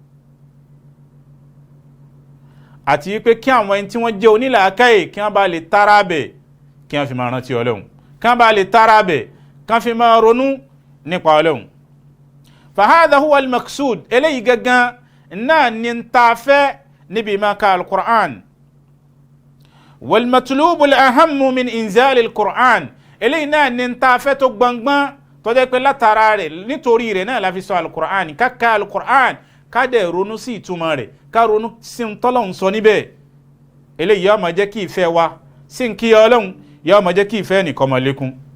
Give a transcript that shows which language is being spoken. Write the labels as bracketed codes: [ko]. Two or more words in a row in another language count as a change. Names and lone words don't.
[yo] àti pé kí àwọn ẹni tí wọ́n jẹ́ onílàákàyè kí wọ́n bá lè tara bẹ̀, kí wọ́n fi máa rántí ọlọ́run, kí wọ́n bá lè tara bẹ̀, kí wọ́n fi máa ronú nípa ọlọ́run. [ar] فهذا هو المقصود, [yo] eléyìí gangan náà ni ń ta fẹ́ níbi máa ka al-Qur'an. [ar] والمطلوب الأهم من إنزال القرآن, [yo] eléyìí náà ni ń ta fẹ́ tó gbọngbọ́n tó jẹ́ pé látara rẹ̀, nítorí rẹ̀ náà la fi sọ al-Qur'an. ká ka al-Qur'an, ká dẹ̀ ronú sí ìtumọ̀ rẹ̀, ká ronú sí tọ́lọ́hun sọ níbẹ̀. eléyìí yóò máa jẹ́ kí ìfẹ́ wa sí ń kí ọlọ́run, yóò máa jẹ́ kí ìfẹ́ nìkan máa lékún.